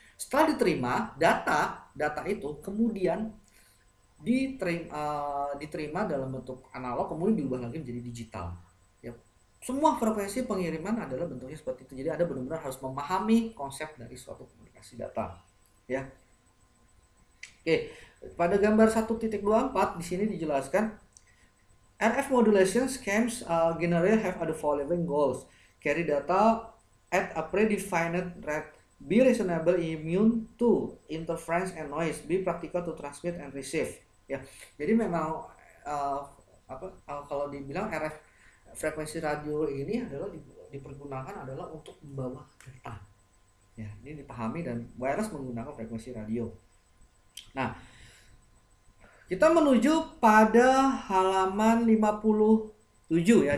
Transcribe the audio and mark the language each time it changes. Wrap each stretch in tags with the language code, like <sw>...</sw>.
<id>Setelah diterima, data itu kemudian diterima dalam bentuk analog, kemudian diubah lagi menjadi digital. Ya. Semua frekuensi pengiriman adalah bentuknya seperti itu. Jadi Anda benar-benar harus memahami konsep dari suatu komunikasi data. Ya. Oke, pada gambar 1.24 di sini dijelaskan</id> <en>RF modulation schemes generally have the following goals: carry data at a predefined rate, be reasonable immune to interference and noise, be practical to transmit and receive.</en> <id>Ya, jadi memang kalau dibilang RF frekuensi radio ini adalah dipergunakan adalah untuk membawa data. Ya, ini dipahami, dan wireless menggunakan frekuensi radio. Nah, kita menuju pada halaman 57 ya.</id>